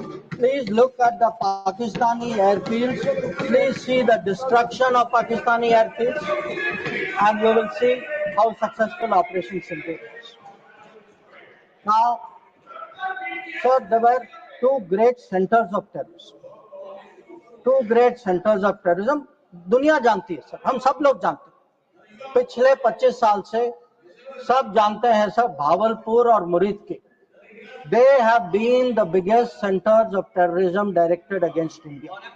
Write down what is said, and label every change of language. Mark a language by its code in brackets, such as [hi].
[en] Please look at the Pakistani airfields. Please see the destruction of Pakistani airfields, and you will see how successful Operation Sindoor is. Now, sir, there were 2 great centers of terrorism. 2 great centers of terrorism. [hi] दुनिया जानती है sir, हम सब लोग जानते हैं. पिछले 25 साल से सब जानते हैं सर, भावलपुर और मुरीद के. [en] They have been the biggest centers of terrorism directed against India.